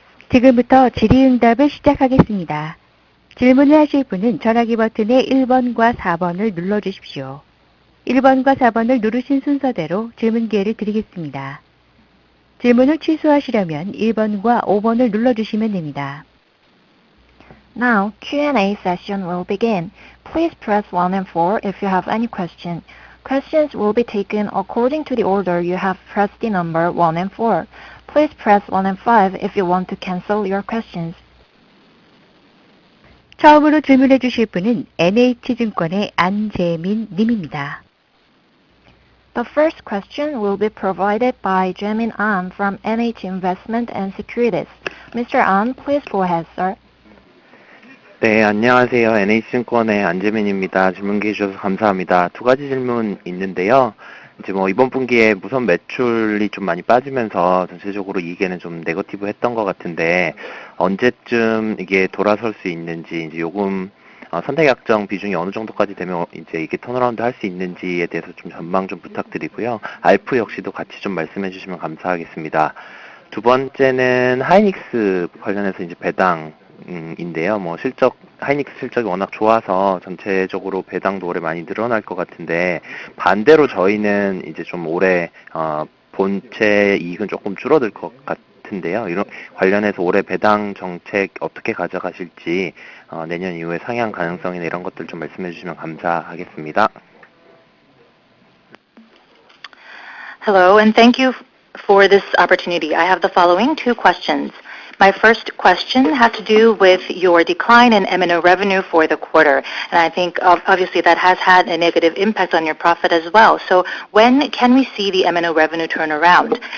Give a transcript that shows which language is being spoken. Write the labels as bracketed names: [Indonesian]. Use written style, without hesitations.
[Korean] 지금부터 질의응답을 시작하겠습니다. 질문을 하실 분은 전화기 버튼의 1번과 4번을 눌러주십시오. 1번과 4번을 누르신 순서대로 질문 기회를 드리겠습니다. 질문을 취소하시려면 1번과 5번을 눌러주시면 됩니다. [English] Now, Q&A session will begin. Please press 1 and 4 if you have any question. Questions will be taken according to the order you have pressed the number 1 and 4. Please press 1 and 5 if you want to cancel your questions. [Korean] 처음으로 질문해 주실 분은 NH증권의 안재민 님입니다. [English] The first question will be provided by Jaemin An from NH Investment and Securities. Mr. An, please go ahead, sir. [Korean] 네, 안녕하세요. NH증권의 안재민입니다. 질문 기회 주셔서 감사합니다. 두 가지 질문 있는데요. 이제 이번 분기에 무선 매출이 좀 많이 빠지면서 전체적으로 이익에는 좀 네거티브 했던 것 같은데, 언제쯤 이게 돌아설 수 있는지, 이제 요금 선택약정 비중이 어느 정도까지 되면 이제 이게 턴어라운드 할 수 있는지에 대해서 좀 전망 좀 부탁드리고요. 알프 역시도 같이 좀 말씀해 주시면 감사하겠습니다. 두 번째는 하이닉스 관련해서 이제 배당인데요. 하이닉스 실적이 워낙 좋아서 전체적으로 배당도 올해 많이 늘어날 것 같은데, 반대로 저희는 이제 좀 올해 본체 이익은 조금 줄어들 것 같은데요. 이런 관련해서 올해 배당 정책 어떻게 가져가실지, 내년 이후에 상향 가능성이나 이런 것들 좀 말씀해 주시면 감사하겠습니다. [English] Hello, and thank you for this opportunity. I have the following two questions. My first question has to do with your decline in M&O revenue for the quarter. And I think obviously that has had a negative impact on your profit as well. So when can we see the M&O revenue turn around?